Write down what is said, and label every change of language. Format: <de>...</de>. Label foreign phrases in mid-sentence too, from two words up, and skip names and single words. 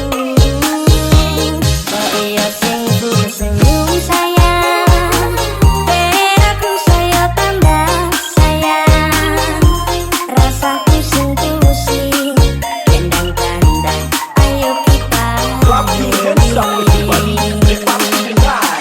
<jv>Oh iya sing senyum sayang, ben aku saya tambah sayang. Rasaku sing pusing, gendang-gendang, ayo kita</jv> <en>Clap your hands up everybody. The party tonight.</en>